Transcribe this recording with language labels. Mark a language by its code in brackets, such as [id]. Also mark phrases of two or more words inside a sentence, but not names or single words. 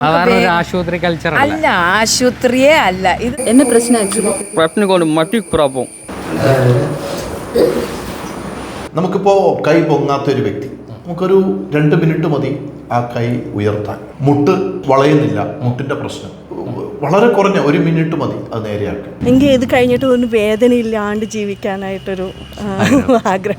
[ml] ആശുപത്രി കൾച്ചർ അല്ല, ആശുപത്രിയേ അല്ല ഇത്. [ta] என்ன பிரச்சனை ஆக்சுவலி [ml] മട്ടി പ്രോബ്ലം. നമുക്കിപ്പോൾ കൈ പൊങ്ങാത്തൊരു വ്യക്തി, നമുക്കൊരു 2 മിനിറ്റ് മതി ആ കൈ ഉയർത്താൻ. മുട്ട് വളയുന്നില്ല, മുട്ടിൻ്റെ പ്രശ്നം വളരെ കുറഞ്ഞ 1 മിനിറ്റ് മതി അത് നേരെയാക്കാൻ. എനിക്ക് ഇത് കഴിഞ്ഞിട്ട് ഒരു വേദന ഇല്ലാണ്ട് ജീവിക്കാനായിട്ടൊരു ആഗ്രഹം.